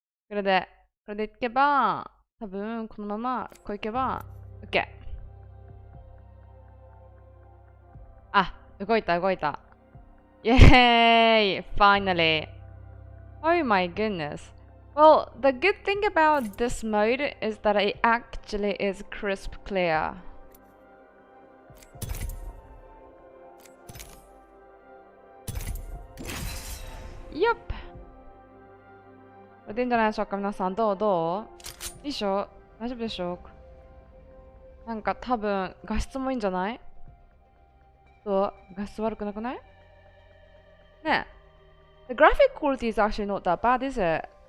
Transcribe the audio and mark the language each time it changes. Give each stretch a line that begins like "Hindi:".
Japanese: これでいけば、多分、このまま、こういけば、OK。あ、動いた。
English: イェーイ Finally! Oh my goodness. Well, the good thing about this mode is that it actually is crisp clear. Yup!
Japanese: これでいいんじゃないでしょうか、皆さん。どういいでしょ？大丈夫でしょう？なんか多分、画質もいいんじゃない？どう？画質悪くなくない？
English: ねえ。The graphic quality is actually not that bad, is it?